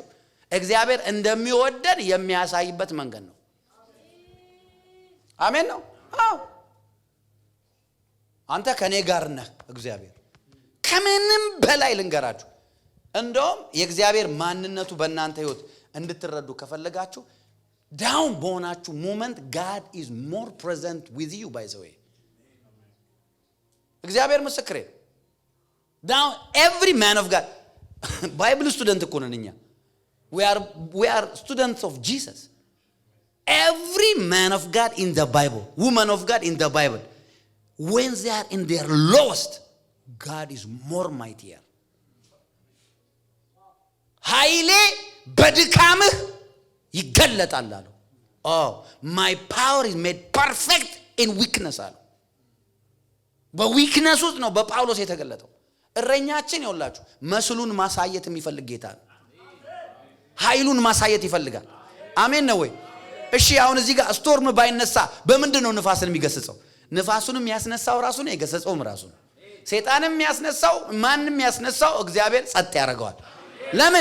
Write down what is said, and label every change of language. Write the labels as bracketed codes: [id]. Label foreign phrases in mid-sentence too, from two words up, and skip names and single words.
[am] እግዚአብሔር እንደሚወደን የሚያሳይበት መንገድ ነው። አሜን ነው። አዎ አንተ ከኔ ጋር ነህ። እግዚአብሔር ከምንም በላይ ልንገራችሁ፣ እንደውም የእግዚአብሔር ማንነቱ በእናንተ ህይወት እንድትረዱ ከፈለጋችሁ ዳውን በሆናችሁ ሞመንት [en] God is more present with you by the way። [am] እግዚአብሔር ምስክሬ [en] down every man of God Bible student [am] እኮ ነን እኛ። [en] we are students of Jesus every man of God in the Bible, woman of God in the Bible, when they are in their lowest, God is more mightier. [am] ኃይሌ በድካምህ ይገለጣል አለው። [en] my power is made perfect in weakness [am] አለው። በዊክነስ ውስጥ ነው በጳውሎስ የተገለጠው። እረኛችን ይውላችሁ መስሉን ማሳየት የሚፈልግ ጌታ ነው። ኃይሉን ማሳየት ይፈልጋል። አሜን ነው ወይ? እሺ አሁን እዚህ ጋር ስቶርም ባይነሳ በምንድን ነው ንፋስን የሚገስጸው? ንፋሱንም ያስነሳው ራሱ ነው፣ የገሰጸውም ራሱ ነው። ሰይጣንም ያስነሳው ማንንም ያስነሳው እግዚአብሔር ጸጥ ያደርገዋል። ለምን?